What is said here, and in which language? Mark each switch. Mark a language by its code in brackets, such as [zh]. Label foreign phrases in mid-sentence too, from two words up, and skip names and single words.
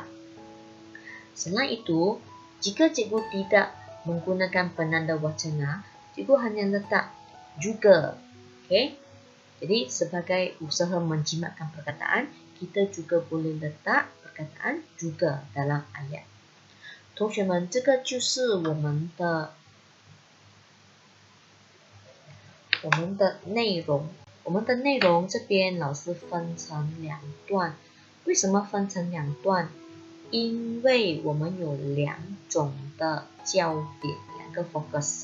[ms] Selain itu, jika cikgu tidak menggunakan penanda wacana, cikgu hanya letak juga. Okay? Jadi sebagai usaha menjimatkan perkataan, kita juga boleh letak perkataan juga dalam ayat. [zh] 同学们，这个就是我们的内容。我们的内容这边老师分成两段。为什么分成两段？因为我们有两种的焦点，两个 focus。